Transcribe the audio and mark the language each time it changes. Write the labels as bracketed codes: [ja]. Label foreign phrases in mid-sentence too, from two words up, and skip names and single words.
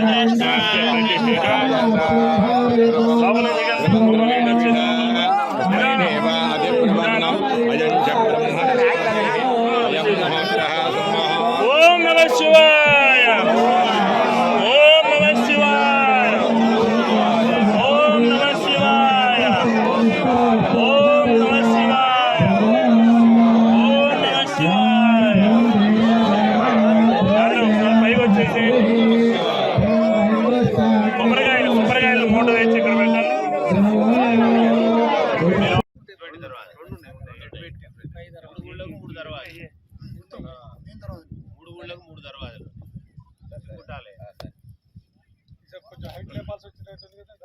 [sa] ओम नमः शिवाय ओम नमः शिवाय ओम नमः शिवाय ओम नमः शिवाय ओम नमः शिवाय [te] పైకి వచ్చేసి కొబ్బరికాయలు మూట వేసి ఇక్కడ పెట్టాలి మూడు దర్వాజలు కుట్టాలి కొంచెం హైట్ లేపాల్సి వచ్చినట్టుంది